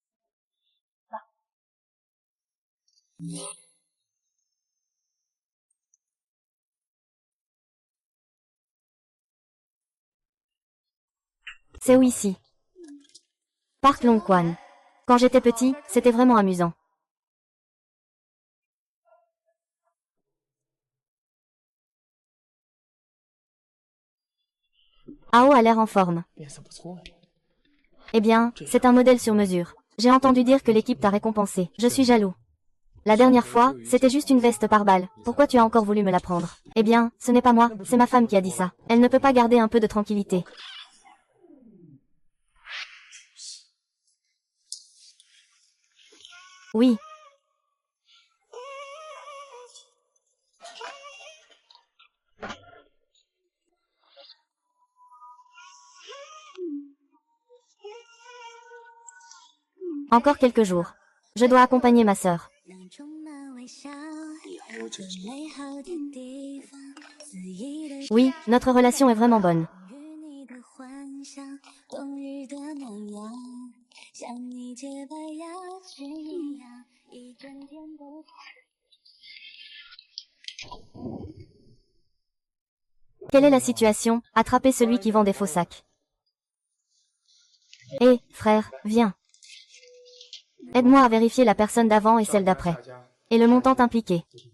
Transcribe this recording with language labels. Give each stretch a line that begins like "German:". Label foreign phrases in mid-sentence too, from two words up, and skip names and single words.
French: C'est où ici? Parc Longquan. Quand j'étais petit, c'était vraiment amusant. Ao a l'air en forme.
Chinese: 变色不错呀。
French: Eh bien, c'est un modèle sur mesure. J'ai entendu dire que l'équipe t'a récompensé. Je suis jaloux. La dernière fois, c'était juste une veste par balle. Pourquoi tu as encore voulu me la prendre? Eh bien, ce n'est pas moi, c'est ma femme qui a dit ça. Elle ne peut pas garder un peu de tranquillité. Oui. Encore quelques jours. Je dois accompagner ma sœur.
Chinese: 那充满微笑，你还有这些？美好的地方，肆意的
French: Oui, notre relation est vraiment bonne.
Chinese: 与你的幻想，冬日的暖阳，像你洁白牙齿一样，一整天都。
French: Quelle est la situation? Attrapez celui qui vend des faux sacs. Hé, frère, viens. Aide-moi à vérifier la personne d'avant et celle d'après. Et le montant impliqué.